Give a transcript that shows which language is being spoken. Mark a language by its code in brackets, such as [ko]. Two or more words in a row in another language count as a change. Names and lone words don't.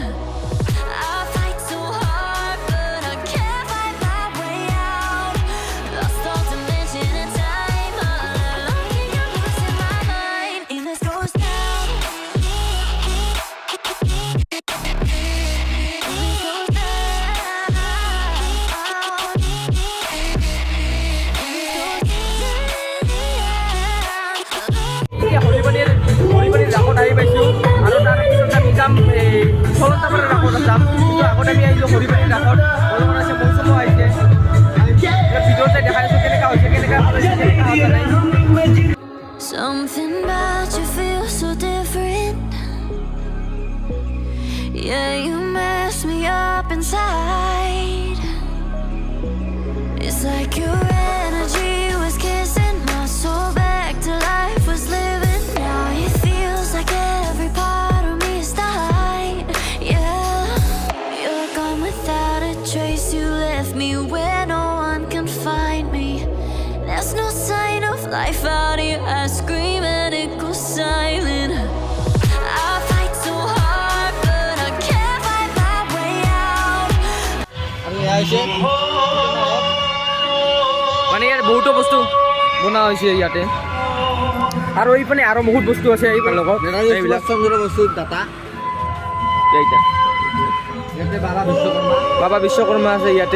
[en] I fight so hard, but I can't find my way out. Lost all dimension and time. All alone, you're losing my mind. And this goes down. And this goes [as] ৰাসত আহি পাইছোঁ আৰু তাৰ পিছত আমি যাম চলতাপাৰা ৰাসত যাম। কিন্তু আগত আমি আহিলোঁ হৰিবাৰীৰ ৰাসত। অলপমান আছে মৌচুমো আহিছে, ভিতৰত যাই দেখাইছোঁ কেনেকুৱা হৈছে, কেনেকুৱা হোৱা নাই। [en] Something about you feels so different. Yeah, you mess me up inside. It's like your energy was kissing my soul back to life, was living. Now it feels like every part of me is dying. Yeah, you're gone without a trace. You left me where no one can find me. There's no sign of life out here. I scream and it goes silent. I fight so hard, but I can't find my way out. [as] মানে ইয়াত বহুতো বস্তু বনোৱা হৈছে ইয়াতে, আৰু এইপিনে আৰু বহুত বস্তু আছে এইফালে লগত এইবিলাক বস্তু দাতা ইয়াতে বাবা বিশ্বকৰ্মা আছে ইয়াতে।